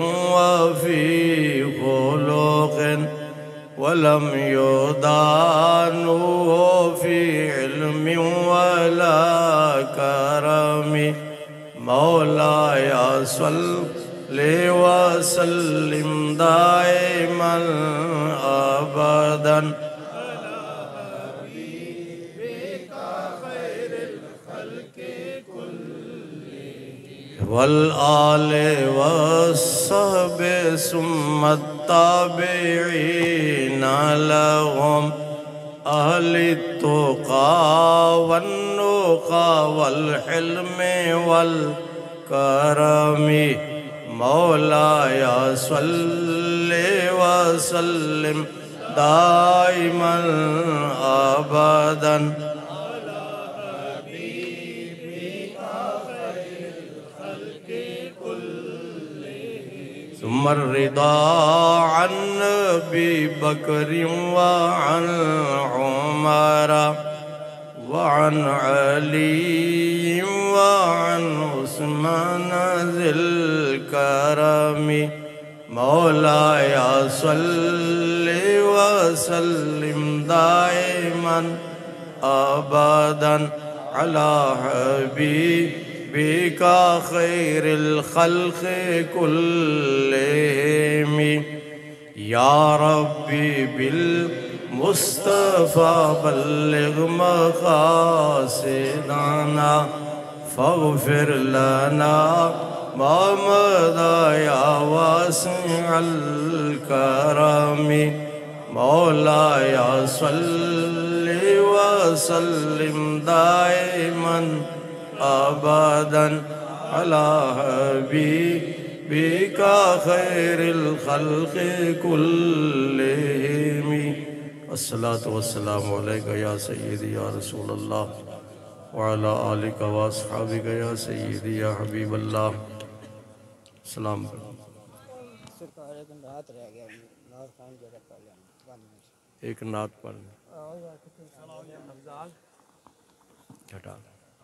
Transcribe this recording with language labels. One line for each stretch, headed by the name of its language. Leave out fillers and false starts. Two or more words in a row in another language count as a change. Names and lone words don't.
Arabic: وفي خلق ولم يدانوه في علم ولا كرم، مولاي صل وسلم دائما أبدا والآل والصحب ثم التابعين لهم أهل التقى والنقى والحلم والكرم، مولاي صل وسلم دائما أبدا ثم الرضا عن أبي بكر وعن عمر وعن علي وعن عثمان ذي الكرم، مولاي صل وسلم دائما أبدا على حبيبك خير الخلق كلهم، يا ربي بالمصطفى بلغ مقاصدنا فاغفر لنا ما مضى يا واسع الكرم، مولاي صل وسلم دائما أبدا على حبيبك خير الخلق كلهم، الصلاة والسلام عليك يا سيدي يا رسول الله وعلى آلك وأصحابك يا سيدي يا حبيب الله.
Urdu: सलाम। ایک نعت پڑھ ہٹا.